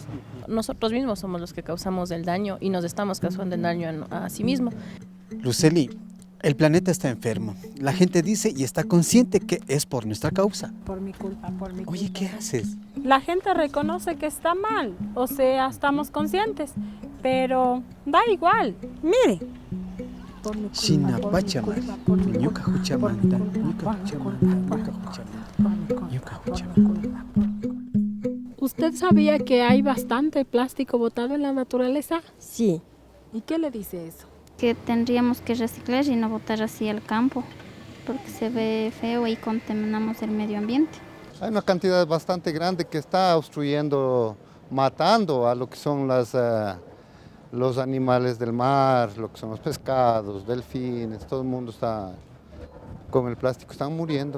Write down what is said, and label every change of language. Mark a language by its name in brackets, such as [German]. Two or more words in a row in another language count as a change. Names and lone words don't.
[Spanish] Nosotros mismos somos los que causamos el daño y nos estamos causando el daño a sí mismo. Lucely, el planeta está enfermo. La gente dice y está consciente que es por nuestra causa. Por mi culpa, por mi culpa. Oye, ¿qué haces? La gente reconoce que está mal, o sea, estamos conscientes, pero da igual. Mire. [Quechua] China Pachamari, Ñuka Juchamanta, Ñuka Juchamanta, Ñuka Juchamanta, Ñuka Juchamanta. [Spanish] ¿Usted sabía que hay bastante plástico botado en la naturaleza? Sí. ¿Y qué le dice eso? Que tendríamos que reciclar y no botar así al campo, porque se ve feo y contaminamos el medio ambiente. Hay una cantidad bastante grande que está obstruyendo, matando a lo que son los animales del mar, lo que son los pescados, delfines, todo el mundo está con el plástico, están muriendo.